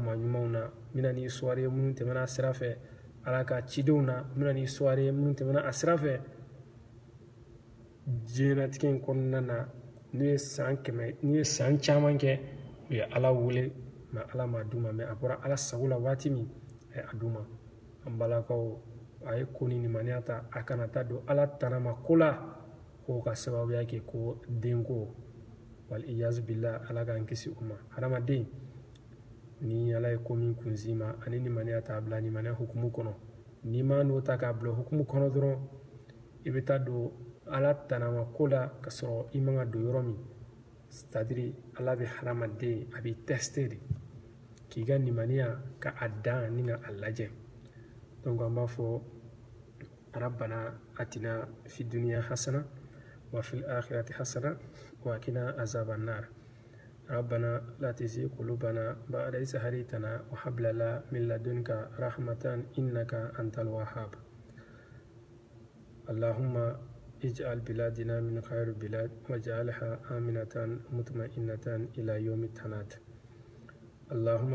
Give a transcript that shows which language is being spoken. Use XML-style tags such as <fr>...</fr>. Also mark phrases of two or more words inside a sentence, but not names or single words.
<bm>maa ɲumanw na n bɛna ni suwari ye minnu tɛmɛna a sira fɛ ala ka cidenw na n bɛna ni suwari ye minnu tɛmɛna a sira fɛ diɲɛlatigɛ in kɔnɔna na n'u ye san caman kɛ u ye ala wele mais ala ma d'u ma mais a bɔra ala sago la waati min a ye a d'u ma an balakaw a ye ko ni nimaniya ta a kana taa don ala tanama ko la k'o ka sababuya kɛ ko denko</bm> <ar>والعياذ بالله</ar> <bm>ala k'an kisi u ma hadamaden ni ala ye ko min kunsi ma ani nimaniya ta bila nimaniya hukumu kɔnɔ n'i ma n'o ta k'a bila hukumu kɔnɔ dɔrɔn i bɛ taa don ala tanama ko la ka sɔrɔ i man ka don yɔrɔ min c'est-à-dire ala bɛ hadamaden a b'i tester de k'i ka nimaniya ka a dan ni ka a lajɛ donc an b'a fɔ</bm> <ar>ربنا آتنا في الدنيا حسنة وفي الآخرة حسنة وقنا عذاب النار ربنا لا تزغ قلوبنا بعد إذ هديتنا وهب لنا من لدنك رحمة إنك أنت الوهاب اللهم اجعل بلادنا من خير البلاد واجعلها آمنة مطمئنة إلى يوم التناد اللهم</ar>